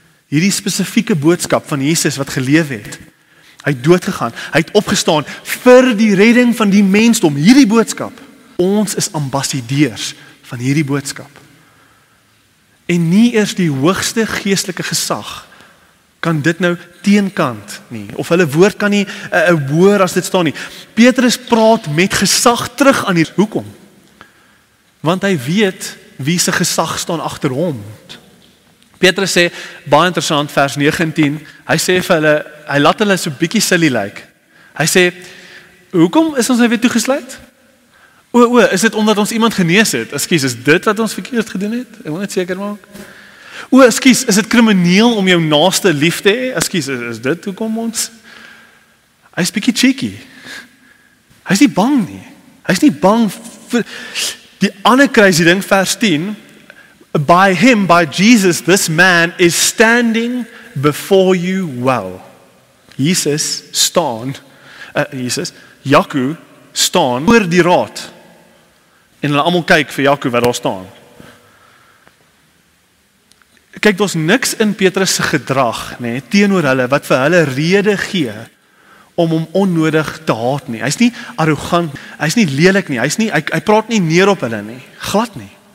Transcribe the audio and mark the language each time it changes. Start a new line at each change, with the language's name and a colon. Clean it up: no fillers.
Afrikaans: Hierdie spesifieke boodskap van Jesus wat geleef het. Hy het dood gegaan, hy het opgestaan vir die redding van die mensdom. Hierdie boodskap. Ons is ambassadeurs van hierdie boodskap. En nie eers die hoogste geestelike gesag kan dit nou teenkant nie, of hulle woord kan nie hoor as dit staan nie. Petrus praat met gesag terug aan hier. Hoekom? Want hy weet wie se gesag staan agter hom. Petrus sê, baie interessant, vers 9 en 10, hy sê vir hulle, hy laat hulle so bietjie silly lyk. Hy sê, hoekom is ons nou weer toegesluit? Is dit omdat ons iemand genees het? Ekskuus, is dit wat ons verkeerd gedoen het? Ek wil net seker maak. Ekskuus, is dit krimineel om jou naaste lief te hê? Ekskuus, is dit hoekom ons? Hy's bietjie cheeky. Hy's nie bang nie. Hy's nie bang vir die ander crazy ding, vers 10.
English: By him, by Jesus, this man is standing before you well.
Afrikaans: Jesus staan, Jaco staan voor die raad. En hulle almal kyk vir Jaco wat daar staan. Kyk, daar's niks in Petrus se gedrag, nê, teenoor hulle wat vir hulle rede gee om hom onnodig te haat nie. Hy's nie arrogant, hy's nie lelik nie, hy praat nie neer op hulle nie, glad nie.